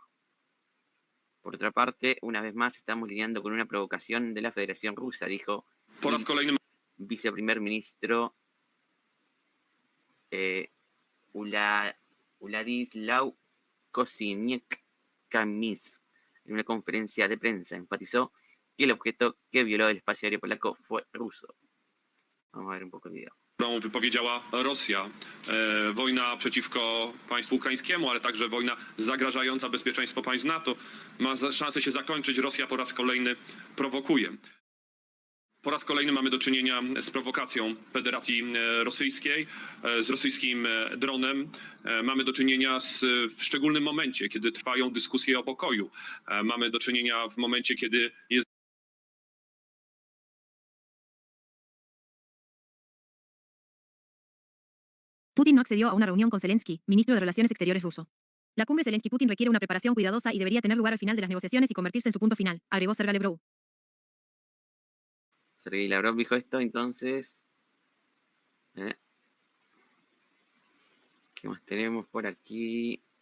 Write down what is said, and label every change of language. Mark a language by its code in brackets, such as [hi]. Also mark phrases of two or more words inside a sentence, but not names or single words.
[es] Por otra parte, una vez más estamos lidiando con una provocación de la Federación Rusa, dijo el viceprimer ministro Władysław Kosiniak-Kamysz en una conferencia de prensa. Enfatizó que el objeto que violó el espacio aéreo polaco fue ruso. Vamos a ver un poco el video. [pl] Którą wypowiedziała Rosja. Wojna przeciwko państwu ukraińskiemu, ale także wojna zagrażająca bezpieczeństwo państw NATO ma szansę się zakończyć. Rosja po raz kolejny prowokuje. Po raz kolejny mamy do czynienia z prowokacją Federacji Rosyjskiej, z rosyjskim dronem. Mamy do czynienia w szczególnym momencie, kiedy trwają dyskusje o pokoju. Mamy do czynienia w momencie, kiedy jest [es] Putin no accedió a una reunión con Zelensky, ministro de Relaciones Exteriores ruso. La cumbre Zelensky-Putin requiere una preparación cuidadosa y debería tener lugar al final de las negociaciones y convertirse en su punto final, agregó Sergei Lavrov. Sergei Lavrov dijo esto, entonces. ¿Qué más tenemos por aquí?